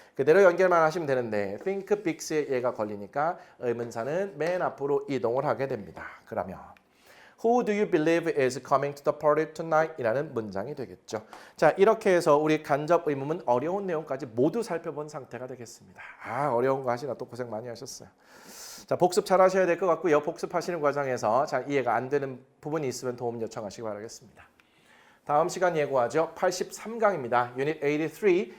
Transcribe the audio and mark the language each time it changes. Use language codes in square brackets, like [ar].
[ko] 그대로 연결만 하시면 되는데 think bigs에 얘가 걸리니까 의문사는 맨 앞으로 이동을 하게 됩니다. [en] 그러면 Who do you believe is coming to the party tonight? [ko] 이라는 문장이 되겠죠. 자, 이렇게 해서 우리 간접 의문문 어려운 내용까지 모두 살펴본 상태가 되겠습니다. 어려운 거 하시나 또 고생 많이 하셨어요. 자, 복습 잘 하셔야 될 것 같고요. 복습하시는 과정에서 잘 이해가 안 되는 부분이 있으면 도움 요청하시기 바라겠습니다. 다음 시간 예고하죠. 83강입니다. 유닛 83.